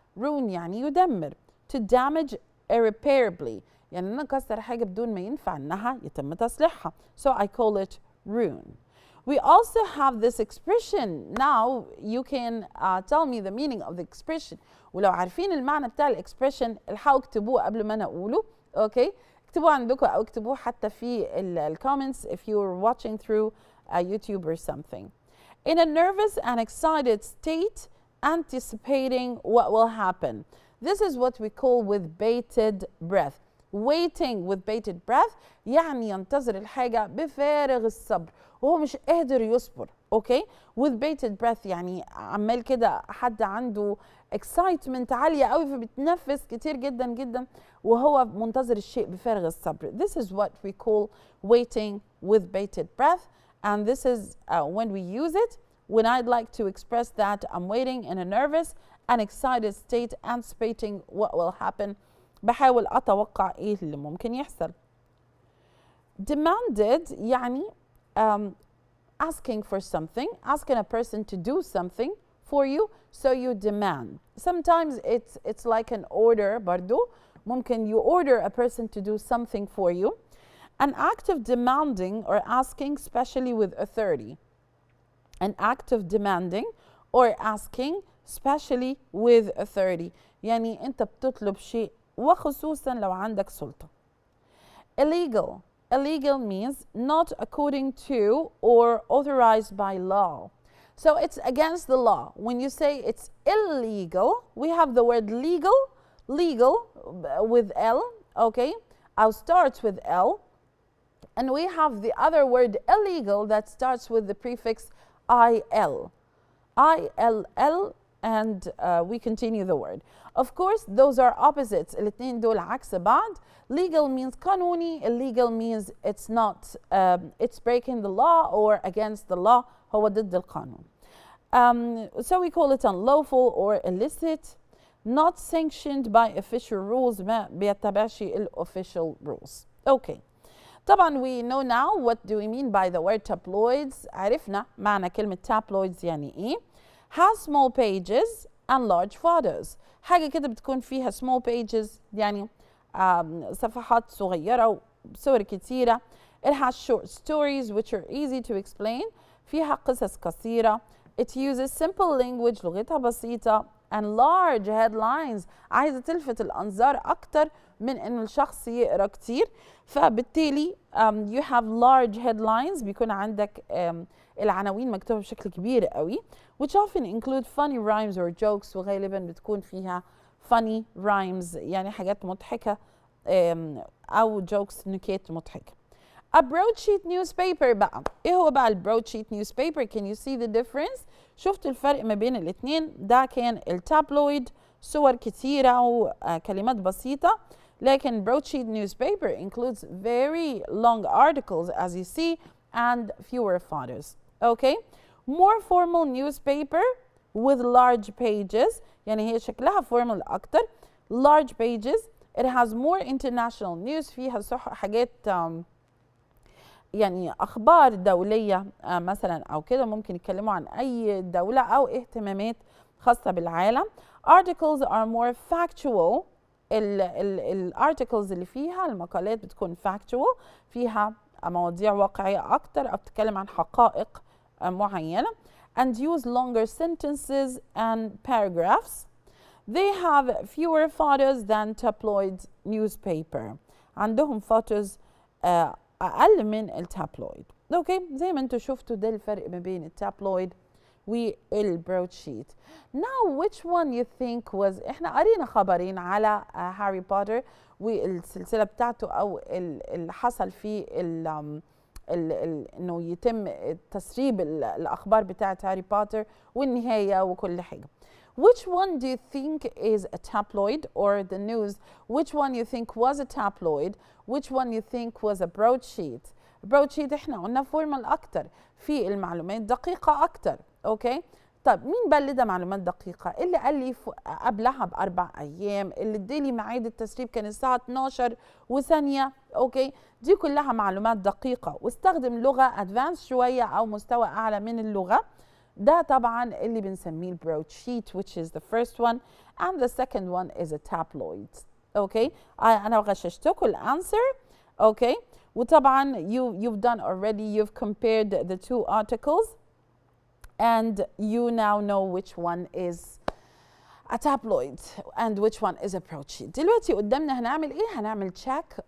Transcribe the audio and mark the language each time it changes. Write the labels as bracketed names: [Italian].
[Arabic] Ruin يعني يدمر. [English] To damage irreparably، [Arabic] يعني أنا أكسر حاجة بدون ما ينفع إنها يتم تصليحها. [English] So I call it ruin. We also have this expression. Now you can tell me the meaning of the expression. [Arabic] ولو عارفين المعنى بتاع الإكسبريشن الحقوا اكتبوه قبل ما أنا أقوله. [English] Okay, [Arabic] اكتبوه عندكم أو اكتبوه حتى في الكومنتس [English] if you're watching through YouTube or something. In a nervous and excited state, anticipating what will happen. This is what we call with bated breath. Waiting with bated breath [Arabic] يعني ينتظر الحاجة بفارغ الصبر وهو مش قادر يصبر. [English] Okay? With bated breath [Arabic] يعني عمال كده حد عنده excitement عالية قوي فبتنفس كتير جدا جدا وهو منتظر الشيء بفارغ الصبر. [English] This is what we call waiting with bated breath, and this is when we use it when I'd like to express that I'm waiting in a nervous an excited state, anticipating what will happen. [Arabic] بحاول أتوقع إيه اللي ممكن يحصل. [English] Demanded يعني asking for something, asking a person to do something for you, so you demand. Sometimes it's like an order [Arabic] برضو. ممكن [English] you order a person to do something for you. An act of demanding or asking, especially with authority. An act of demanding or asking, especially with authority. [Arabic] يعني أنت بتطلب شيء وخصوصا لو عندك سلطة. [English] Illegal. Illegal means not according to or authorized by law. So it's against the law. When you say it's illegal, we have the word legal, legal with L, okay? I'll start with L. And we have the other word illegal that starts with the prefix IL. ILL, and we continue the word. Of course, those are opposites. [Arabic] الاثنين دول عكس بعض. [English] Legal means قانوني. Illegal means it's not, it's breaking the law or against the law. [Arabic] هو ضد القانون. [English] So we call it unlawful or illicit. Not sanctioned by official rules. [Arabic] ما بيتبعش [English] official rules. Okay. طبعا we know now what do we mean by the word tabloids. [Arabic] عرفنا معنى كلمة tabloids يعني ايه. [English] Has small pages and large photos. [Arabic] حاجة كده بتكون فيها [English] small pages [Arabic] يعني صفحات صغيرة وصور كتيرة. [English] It has short stories which are easy to explain. [Arabic] فيها قصص قصيرة. [English] It uses simple language [Arabic] لغتها بسيطة. [English] And large headlines [Arabic] عايزة تلفت الأنظار أكتر من إنه الشخص يقرأ كتير. فبالتالي [English] you have large headlines [Arabic] بيكون عندك العناوين مكتوبة بشكل كبير قوي [English] which often include funny rhymes or jokes [Arabic] وغالبا بتكون فيها [English] funny rhymes [Arabic] يعني حاجات مضحكة أو jokes نكات مضحكة. [English] A broadsheet newspaper بقى. [Arabic] إيه هو بقى البرودشيت newspaper؟ [English] Can you see the difference؟ [Arabic] شفتوا الفرق ما بين الاثنين؟ ده كان التابلويد صور كتيرة وكلمات بسيطة. [English] لكن broadsheet newspaper includes very long articles as you see and fewer photos. Okay? More formal newspaper with large pages. [Arabic] يعني هي شكلها formal أكتر. [English] Large pages. It has more international news. [Arabic] فيها حاجات يعني أخبار دولية مثلا أو كده ممكن يتكلموا عن أي دولة أو اهتمامات خاصة بالعالم. [English] Articles are more factual. [Arabic] الارتكلز اللي فيها المقالات بتكون factual فيها مواضيع واقعية أكتر أو بتتكلم عن حقائق معينة. [English] And use longer sentences and paragraphs. They have fewer photos than tabloid newspaper. [Arabic] عندهم photos أقل من التابلويد. أوكي زي ما أنتم شفتوا ده الفرق ما بين التابلويد والبرودشيت. [English] Now which one you think was [Arabic] إحنا قرينا خبرين على هاري بوتر والسلسلة بتاعته أو اللي حصل فيه إنه يتم تسريب الأخبار بتاعت هاري بوتر والنهاية وكل حاجة. [English] Which one do you think is a tabloid or the news? Which one you think was a tabloid? Which one you think was a broadsheet? [Arabic] broadsheet احنا قلنا فورمال اكتر في المعلومات دقيقة اكتر. اوكي طب مين بقى اللي ده معلومات دقيقة؟ اللي قال لي قبلها ب4 ايام، اللي ادالي ميعاد التسريب كان الساعة 12 وثانية. اوكي دي كلها معلومات دقيقة واستخدم لغة ادفانس شوية او مستوى اعلى من اللغة. ده طبعا اللي بنسميه البرودشيت [English] which is the first one and the second one is a tabloid. [Arabic] اوكي انا غششتكم الانسر. [English] Okay وطبعا you've done already, you've compared the two articles and you now know which one is a tabloid and which one is a broadsheet. [Arabic] دلوقتي قدامنا هنعمل ايه؟ هنعمل check.